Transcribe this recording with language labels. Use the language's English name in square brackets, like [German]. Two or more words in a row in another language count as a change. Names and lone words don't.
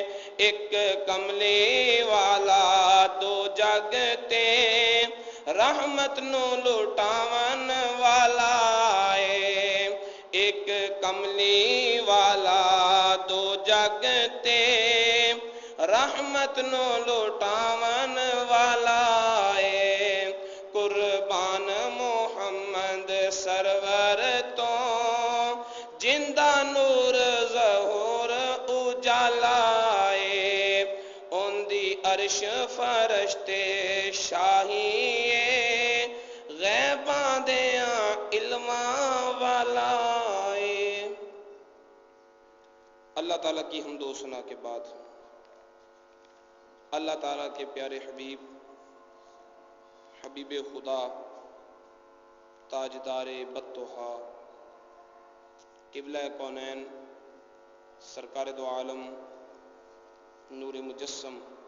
[Punjabi] ਇੱਕ ਕਮਲੀ ਵਾਲਾ ਦੋ ਜਗ ਤੇ, ਰਹਿਮਤ ਨੂੰ ਲੁਟਾਵਨ ਵਾਲਾ ਏ। ਇੱਕ ਕਮਲੀ ਵਾਲਾ ਦੋ ਜਗ ਤੇ, ਰਹਿਮਤ رحمت نو لٹاون والا اے قربان محمد سرور تو جندہ نور ظہور اجالا اے ان دی عرش فرشتے شاہی اے غیباں دیاں علماں والا اے۔ [Urdu] اللہ تعالیٰ کی حمد و ثنا کے بعد اللہ تعالیٰ کے پیارے حبیب حبیب خدا تاجدار بدتحا قبلہ کونین سرکار دو عالم نور مجسم